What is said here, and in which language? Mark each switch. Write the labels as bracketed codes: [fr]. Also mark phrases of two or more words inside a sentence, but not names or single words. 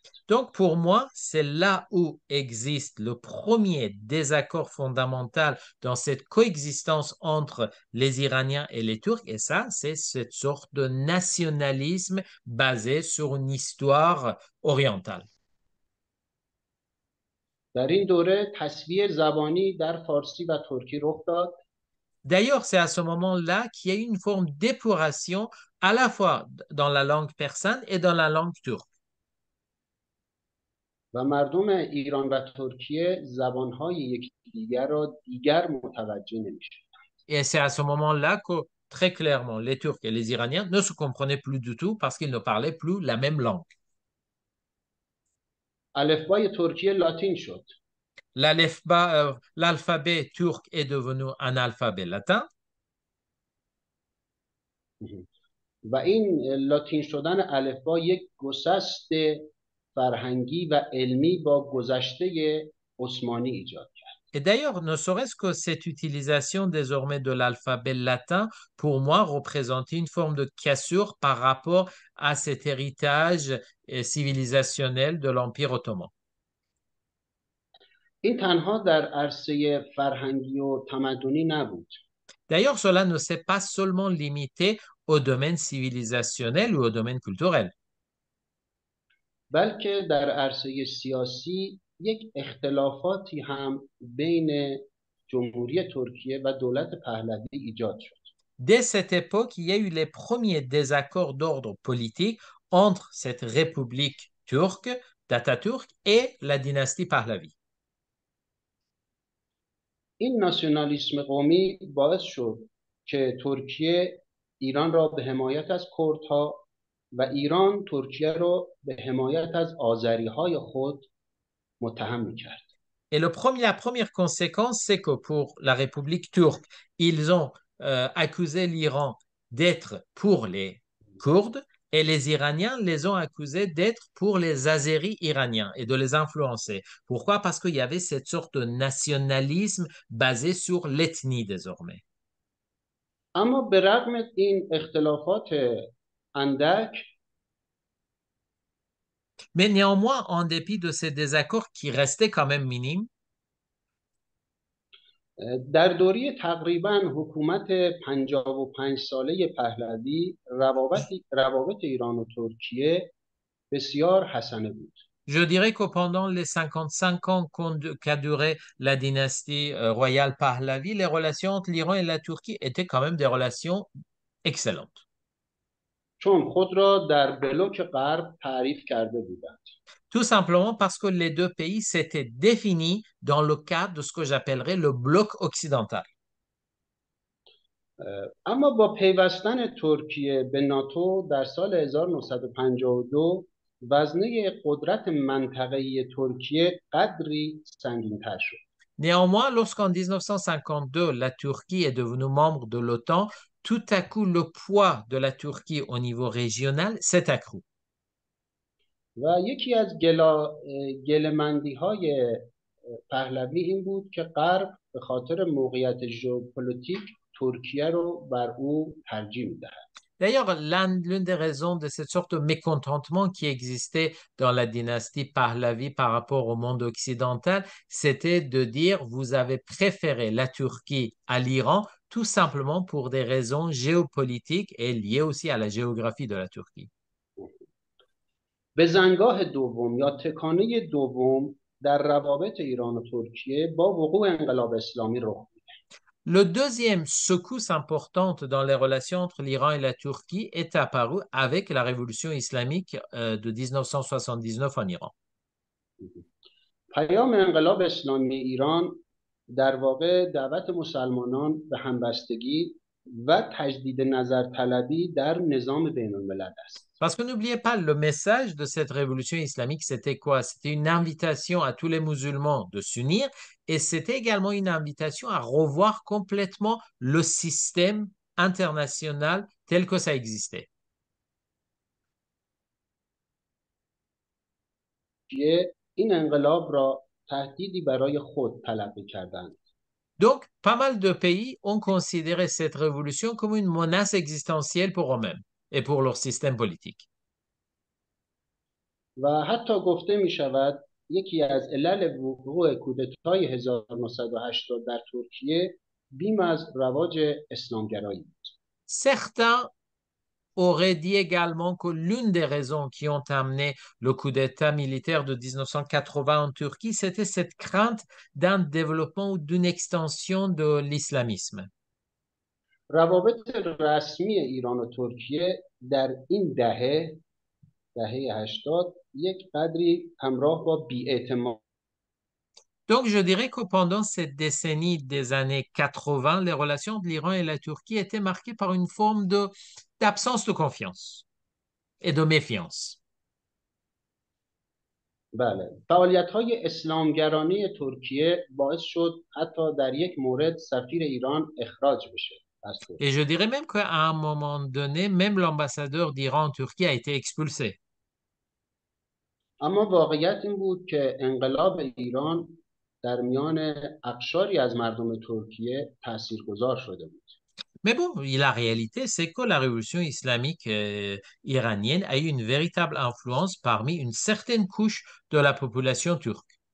[fr] Donc pour moi, c'est là où existe le premier désaccord fondamental dans cette coexistence entre les Iraniens et les Turcs. Et ça, c'est cette sorte de nationalisme basé sur une histoire orientale. [fa] در این دوره تسویه زبانی در فارسی و ترکی رخ داد. [fr] D'ailleurs, c'est à ce moment-là qu'il y a eu une forme d'épuration à la fois dans la langue persane et dans la langue turque. [fa] و مردم ایران و ترکیه زبانهای یکدیگر را دیگر متوجه نمی‌شدند. [fr] Et c'est à ce moment-là que, très clairement, les Turcs et les Iraniens ne se comprenaient plus du tout parce qu'ils ne parlaient plus la même langue. [fa] الفبای ترکیه لاتین شد. [fr] L'alphabet turc est devenu un alphabet latin. [fa] و این لاتین شدن الفبا یک گسست فرهنگی و علمی با گذشته عثمانی ایجاد کرد. [fr] Et d'ailleurs, ne serait-ce que cette utilisation désormais de l'alphabet latin, pour moi, représentait une forme de cassure par rapport à cet héritage civilisationnel de l'Empire ottoman. [fa] این تنها در عرصه فرهنگی و تمدنی نبود. [fr] D'ailleurs, cela ne s'est pas seulement limité au domaine civilisationnel ou au domaine culturel. [fa] بلکه در عرصه سیاسی یک اختلافاتی هم بین جمهوری ترکیه و دولت پهلوی ایجاد شد. [fr] Dès cette époque, il y a eu les premiers désaccords d'ordre politique entre cette république turque d'Atatürk et la dynastie Pahlavi. [fa] این ناسیونالیسم قومی باعث شد که ترکیه ایران را به حمایت از کردها و ایران ترکیه را به حمایت از آذریهای خود متهم می‌کرد. [fr] Et la première conséquence, c'est que pour la République turque, ils ont accusé l'Iran d'être pour les Kurdes et les Iraniens les ont accusés d'être pour les Azéris iraniens et de les influencer. Pourquoi? Parce qu'il y avait cette sorte de nationalisme basé sur l'ethnie désormais. [fa] اما به رغم این اختلافات اندک [fr] Mais néanmoins, en dépit de ces désaccords qui restaient quand même minimes, [fa] در دوره تقریبا حکومت 55 ساله پهلوی روابط ایران و ترکیه بسیار حسنه بود. [fr] je dirais que pendant les 55 ans qu'a duré la dynastie royale Pahlavi, les relations entre l'Iran et la Turquie étaient quand même des relations excellentes. [fa] چون خود را در بلوک غرب تعریف کرده بودند. [fr] Tout simplement parce que les deux pays s'étaient définis dans le cadre de ce que j'appellerais le bloc occidental. [fa] اما با پیوستن ترکیه به ناتو در سال 1952 وزنه قدرت منطقه‌ای ترکیه قدری سنگین‌تر شد. [fr] Néanmoins, lorsqu'en 1952, la Turquie est devenue membre de l'OTAN, tout à coup, le poids de la Turquie au niveau régional s'est accru. [fa] و یکی از گله‌مندی‌های پهلوی این بود که غرب به خاطر موقعیت ژئوپلیتیک ترکیه رو بر او ترجیح می‌دهد. [fr] D'ailleurs, l'une des raisons de cette sorte de mécontentement qui existait dans la dynastie Pahlavi par rapport au monde occidental, c'était de dire vous avez préféré la Turquie à l'Iran tout simplement pour des raisons géopolitiques et liées aussi à la géographie de la Turquie. [fa] بزنگاه دوم یا تکانه دوم در روابط ایران و ترکیه با وقوع انقلاب اسلامی رخ داد. [fr] Le deuxième secousse importante dans les relations entre l'Iran et la Turquie est apparu avec la révolution islamique de 1979 en Iran. [fa] پیام انقلاب اسلامی ایران در واقع دعوت مسلمانان به همبستگی و تجدید نظر طلبی در نظام بین الملل است. [fr] Parce que n'oubliez pas, le message de cette révolution islamique, c'était quoi? C'était une invitation à tous les musulmans de s'unir et c'était également une invitation à revoir complètement le système international tel que ça existait. [fa] این انقلاب را تهدیدی برای خود تلقی کردند. [fr] Donc, pas mal de pays ont considéré cette révolution comme une menace existentielle pour eux-mêmes et pour leur système politique. [fa] و حتی گفته می شود یکی از علل وقوع کودتای 1980 در ترکیه بیم از رواج اسلامگرایی بود. [fr] Certains auraient dit également que l'une des raisons qui ont amené le coup d'État militaire de 1980 en Turquie, c'était cette crainte d'un développement ou d'une extension de l'islamisme. [fa] روابط رسمی ایران و ترکیه در این دهه 80 یک قدری همراه با بی‌اعتماد. [fr] Donc, je dirais que pendant cette décennie des années 80, les relations de l'Iran et la Turquie étaient marquées par une forme d'absence de confiance et de méfiance. [fa] بله، فعالیت‌های اسلامگرانی ترکیه باعث شد حتی در یک مورد سفیر ایران اخراج بشه. [fr] Et je dirais même qu'à un moment donné, même l'ambassadeur d'Iran en Turquie a été expulsé. [fa] اما واقعیت این بود که انقلاب ایران در میان اقشاری از مردم ترکیه تاثیرگذار شده بود. [fr] Mais bon, la réalité, c'est que la révolution islamique iranienne a eu une véritable influence parmi une certaine couche de la population turque.